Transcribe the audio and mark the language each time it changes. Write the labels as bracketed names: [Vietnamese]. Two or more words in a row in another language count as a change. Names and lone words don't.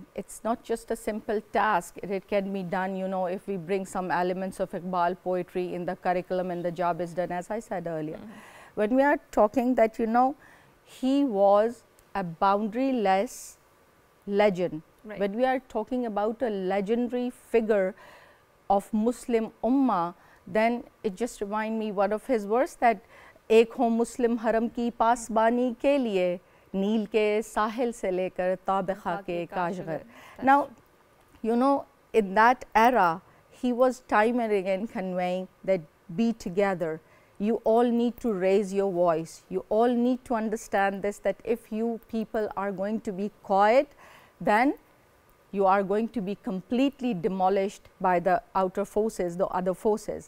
[English] It's not just a simple task. It can be done, if we bring some elements of Iqbal poetry in the curriculum, and the job is done, as I said earlier. When we are talking that, he was a boundaryless legend. Right. When we are talking about a legendary figure of Muslim Ummah, then it just reminds me one of his verse that [Urdu] ایک ہوں مسلم حرم کی پاسبانی کے لیے, نیل کے ساحل سے لے کر تابخاک کاشغر. [English] Now, in that era, he was time and again conveying that be together. You all need to raise your voice. You all need to understand this, that if you people are going to be quiet, then you are going to be completely demolished by the outer forces, the other forces.